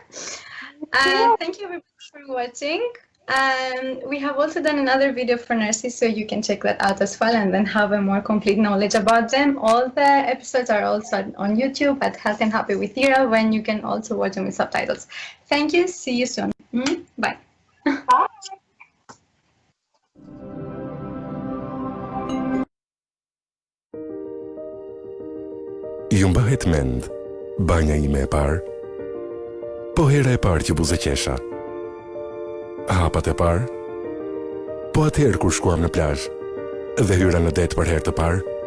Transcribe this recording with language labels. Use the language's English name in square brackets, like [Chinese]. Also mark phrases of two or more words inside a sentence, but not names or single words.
[English] Thank you everybody for watching. We have also done another video for nurses, so you can check that out as well and then have a more complete knowledge about them. All the episodes are also on YouTube at Health and Happy with Hera, when you can also watch them with subtitles. Thank you. See you soon. Bye. Bye. [Albanian] Ju mbahet mend banja ime e parë, po hera e parë që buzëqesha, hapat e parë, po atëherë kur shkuam në plazh dhe hyra në det për herë të parë.